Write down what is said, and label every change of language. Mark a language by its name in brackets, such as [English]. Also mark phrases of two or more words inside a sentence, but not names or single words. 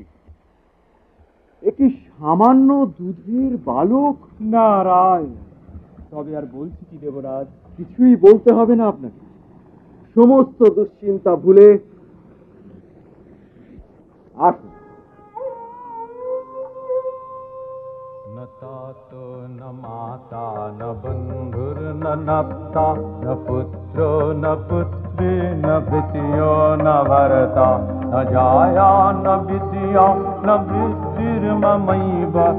[Bangla] একটি সামান্য দুধের বালক? নারায়ণ। তবে আর বলছি কি দেবরাজ? কিছুই বলতে হবে না আপনাকে। সমস্ত দুশ্চিন্তা ভুলে আসুন। [Sanskrit] न तातो न माता न बन्धुर्न नप्ता न पुत्रो न पुत्री न भृत्यो न भरता न जाया न विद्या न वृत्तिर्ममैव